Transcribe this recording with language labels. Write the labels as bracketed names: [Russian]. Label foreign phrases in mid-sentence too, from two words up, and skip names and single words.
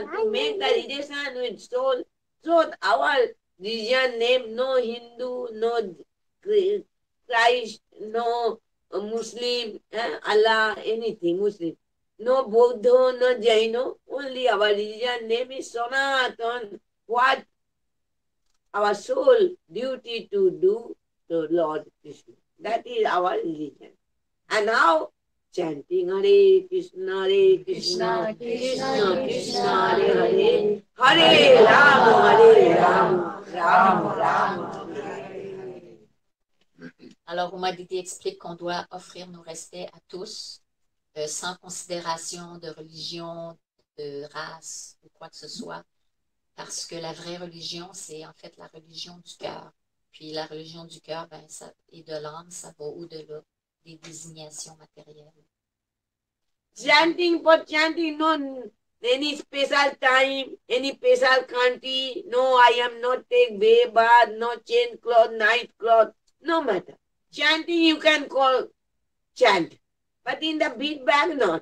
[English] To make the relation with soul, so our religion name no Hindu, no Christ, no Muslim, Allah, anything Muslim. No Buddha, no Jaino, only our religion name is Sanatan. What our soul duty to do to Lord Krishna. That is our religion. And now chanting Hare Krishna, Krishna Krishna, Hare Hare, Hare Rama, Rama Rama, Hare Hare. [French] Alors, Moudidi explique qu'on doit offrir nos respects à tous, sans considération de religion, de race ou quoi que ce soit, parce que la vraie religion, c'est en fait la religion du cœur. Puis la religion du cœur, et de l'âme, ça va au-delà des désignations matérielles. [English] Chanting for chanting, no any special time, any special country, no, I am not take bath, no change cloth, night cloth, no matter. Chanting you can call chant, but in the big bag not.